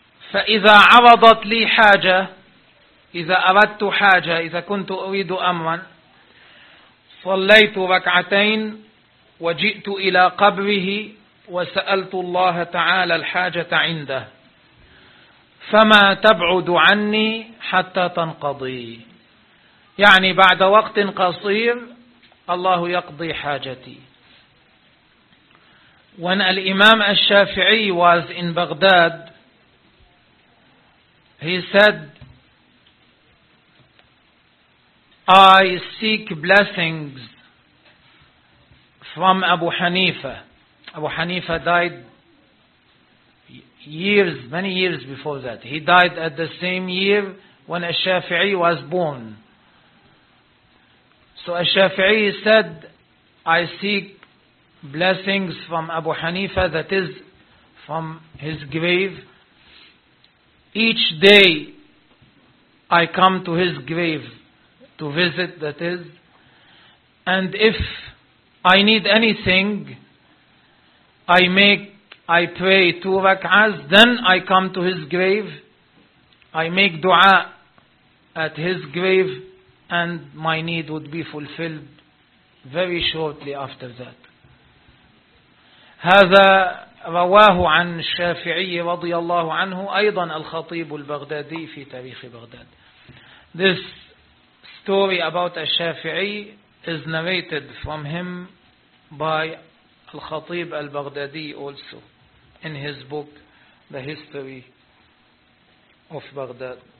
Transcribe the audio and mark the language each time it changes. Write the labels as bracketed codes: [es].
[ar] فإذا عرضت لي حاجة، إذا أردت حاجة، إذا كنت أريد أمرا، صليت ركعتين وجئت إلى قبره وسألت الله تعالى الحاجة عنده، فما تبعد عني حتى تنقضي. يعني بعد وقت قصير الله يقضي حاجتي. [en] When الإمام الشافعي was in Baghdad, he said, I seek blessings from Abu Hanifa. Abu Hanifa died years, many years before that. He died at the same year when al-Shafi'i was born. So al-Shafi'i said, I seek blessings from Abu Hanifa, that is, from his grave. Each day I come to his grave to visit, that is. And if I need anything, I pray 2 rak'ahs, then I come to his grave, I make dua at his grave, and my need would be fulfilled very shortly after that. [ar] هذا رواه عن الشافعي رضي الله عنه أيضا الخطيب البغدادي في تاريخ بغداد. [en] This story about al-Shafi'i is narrated from him by al-Khatib al-Baghdadi also in his book, The History of Baghdad.